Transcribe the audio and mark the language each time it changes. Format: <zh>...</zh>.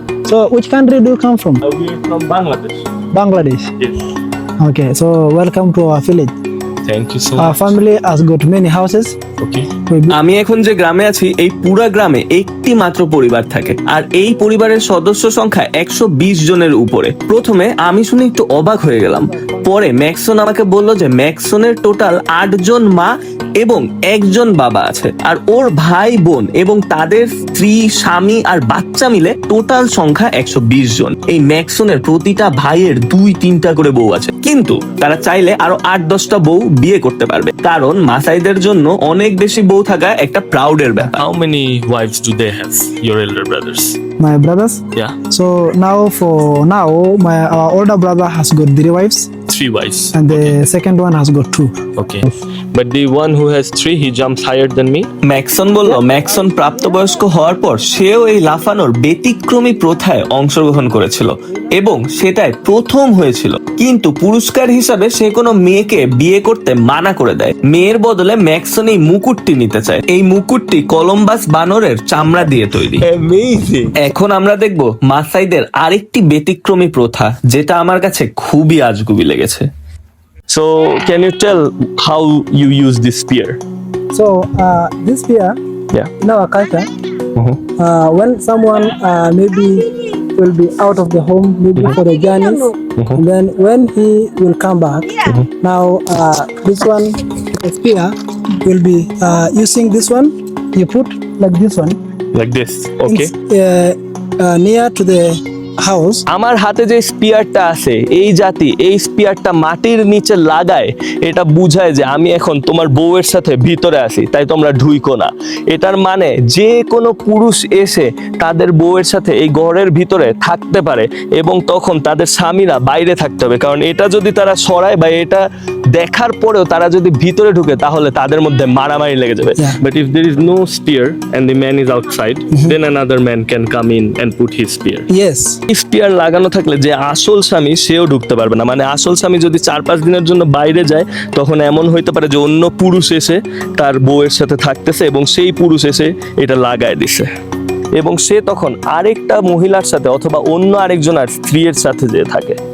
<en>So which country do you come from? We are from Bangladesh. Bangladesh. Yes. Okay, so welcome to our village. Thank you so Our much. family has got many houses. Okay.</en> <bn>আমি এখন যে গ্রামে আছি এই পুরা গ্রামে একটি মাত্র পরিবার থাকে, আর এই পরিবারের সদস্য সংখ্যা 120 জনের উপরে। প্রথমে আমি শুনে একটু অবাক হয়ে গেলাম, পরে ম্যাক্সন আমাকে বলল যে ম্যাক্সনের টোটাল 8 জন মা এবং 1 জন বাবা আছে, আর ওর ভাই বোন এবং তাদের স্ত্রী স্বামী আর বাচ্চা মিলে টোটাল সংখ্যা 120 জন। এই ম্যাক্সনের প্রতিটা ভাইয়ের 2-3টা করে বউ আছে, কিন্তু তারা চাইলে আরো 8-10টা বউ বিয়ে করতে পারবে, কারণ মাসাইদের জন্য অনেক বেশি বউ থাকা একটা প্রাউডের ব্যাপার।</bn> <en>How many wives do they have? Your elder brothers? My brothers. Yeah, So now my older brother has got 3 wives 3 wives. and the second one has got 2. Okay. But the one who has 3, he jumps higher than me.</en> <bn>Maxon বলল Maxon প্রাপ্তবয়স্ক হওয়ার পর সেও এই লাফানোর ব্যতিক্রমী প্রথায় অংশগ্রহণ করেছিল এবং সেটাই প্রথম হয়েছিল, কিন্তু পুরস্কার হিসাবে সে কোনো মেয়েকে বিয়ে করতে মানা করে দেয়। মেয়ের বদলে ম্যাক্সন এই মুকুটটি নিতে চায়। এই মুকুটটি কলম্বাস বানরের চামড়া দিয়ে তৈরি।</bn> <en>Amazing.</en> <bn>এখন আমরা দেখব মাসাইদের আরেকটি ব্যতিক্রমী প্রথা, যেটা আমার কাছে খুবই আজগুবি লেগেছে।</bn> <en>So, can you tell how you use this spear? So this spear Yeah. in our culture, Mhm. when someone maybe will be out of the home, maybe for the journeys, and then when he will come back, now this one, the spear, will be using this one. You put like this one. Like this. Okay. Near to the house.</en> <bn>আমার হাতে যে স্পিয়ারটা আছে, এই জাতি এই স্পিয়ারটা মাটির নিচে লাগায়, এটা বুঝায় যে আমি এখন তোমার বউয়ের সাথে ভিতরে আছি, তাই তোমরা ঢুইকো না। এটার মানে যে কোনো পুরুষ এসে তাদের বউয়ের সাথে এই ঘরের ভিতরে থাকতে পারে এবং তখন তাদের স্বামীরা বাইরে থাকতে হবে, কারণ এটা যদি তারা সরায় বা এটা দেখার পরেও তারা যদি ভিতরে ঢুকে তাহলে তাদের মধ্যে মারামারি লেগে যাবে।</bn> <en>Yeah. But if there is no spear and the man is outside, then another man can come in and put his spear. Yes.</en> <bn>Spear লাগানো থাকলে যে আসল স্বামী সেও ঢুকতে পারবে না, মানে আসল স্বামী যদি 4-5 দিনের জন্য বাইরে যায় তখন এমন হইতে পারে যে অন্য পুরুষ এসে তার বউয়ের সাথে থাকতেছে এবং সেই পুরুষ এসে এটা লাগায় দিছে এবং সে তখন আরেকটা মহিলার সাথে অথবা অন্য আরেকজনের স্ত্রীর সাথে যে থাকে।</bn>